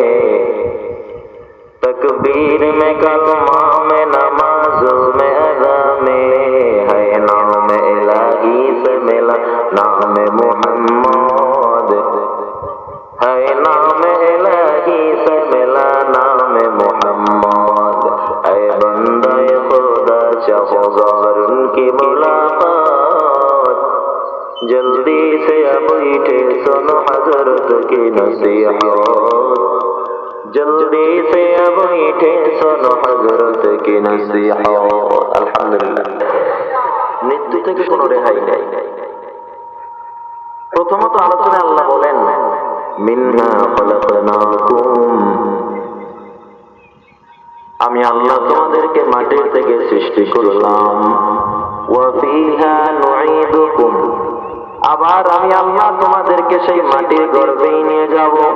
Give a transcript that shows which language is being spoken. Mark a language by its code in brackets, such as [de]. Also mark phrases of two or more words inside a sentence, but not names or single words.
[ur] تکبیر میں کلمہ میں نمازوں میں ادا میں ہے نام الہی سے ملا نام محمد ہے نام الہی سے ملا نام محمد اے بندہ خدا چاہو ظاہر ان کی ملاقات جلدی سے اب اٹھے سنو حضرت کی نصیحت جلدی سے اب اٹھے سنو حضرت کی نصیحت [bn] আলহামদুলিল্লাহ মৃত্যু থেকে কোনো রেহাই নেই প্রথমত আলোচনায় আল্লাহ বলেন [ar] منها خلقناكم [bn] আমি আল্লাহ তোমাদেরকে মাটির থেকে সৃষ্টি করলাম, [ar] و فيها نعيدكم, [bn] আবার আমি আল্লাহ তোমাদেরকে সেই মাটির গর্ভেই নিয়ে যাব।